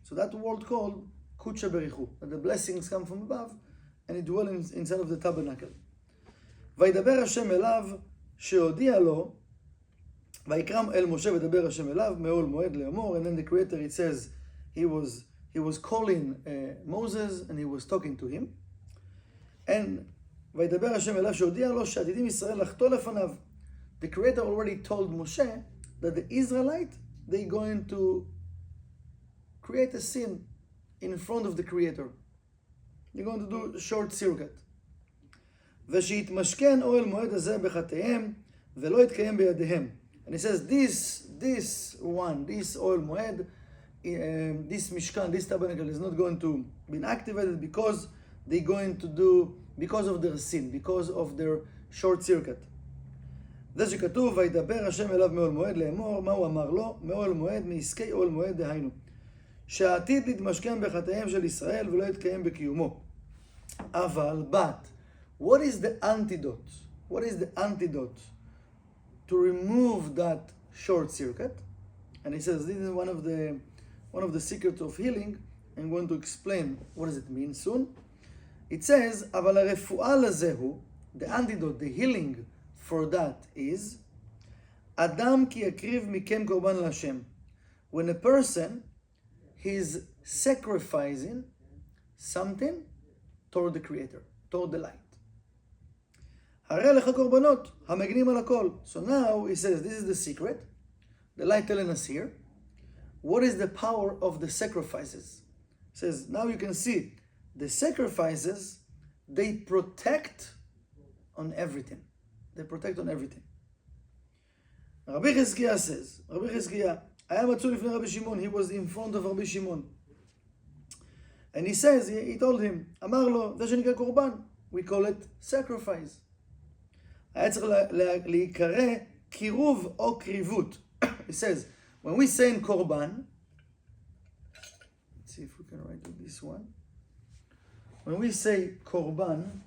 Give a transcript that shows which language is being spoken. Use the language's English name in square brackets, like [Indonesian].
[English] So that world called Kudsha Berichu, that the blessings come from above and it dwells inside of the tabernacle. [Hebrew] וידבר השם אליו שהודיע לו, ויקרא אל משה וידבר השם אליו מאוהל מועד לאמור. [English] And then the Creator, it says, he was calling Moses and he was talking to him. [Hebrew] And וידבר השם אליו שהודיע לו שעתידים ישראל לחטוא לפניו. [English] The Creator already told Moshe that the Israelites, they're going to create a sin in front of the Creator. They're going to do a short circuit. [Hebrew] ושיתמשכן אוהל מועד הזה בחטאיהם ולא יתקיים בידיהם. [English] And he says, this oil moed, this mishkan, this tabernacle is not going to be activated because they're going to do, because of their sin, because of their short circuit. [Hebrew] זה שכתוב, וידבר השם אליו מאוהל מועד לאמור, מה הוא אמר לו? מאוהל מועד, מעסקי אוהל מועד דהיינו. שהעתיד להתמשכן בחטאיהם של ישראל ולא יתקיים בקיומו. [English] but, what is the antidote? What is the antidote to remove that short circuit? And he says this is one of the secrets of healing. I'm going to explain what does it mean soon. It says, [Hebrew] אבל הרפואה לזהו, [English] the antidote, the healing for that is, [Hebrew] אדם כי יקריב מכם קורבן להשם. [English] When a person is sacrificing something toward the Creator, toward the light. [Hebrew] הרי לך קורבנות, המגנים על הכל. [English] So now he says, this is the secret. The light telling us here. What is the power of the sacrifices? He says, now you can see, the sacrifices, they protect on everything. They protect on everything. Rabbi Chizkiah says, Rabbi Chizkiah, [Hebrew] היה מצוי לפני רבי שמעון, [English] he was in front of רבי שמעון. And he says, he told him, [Hebrew] אמר לו, זה שנקרא קורבן, [English] we call it sacrifice. [Hebrew] היה צריך להיקרא קירוב או קריבות. [English] He says, when we say in קורבן, let's see if we can write it this one. When we say קורבן,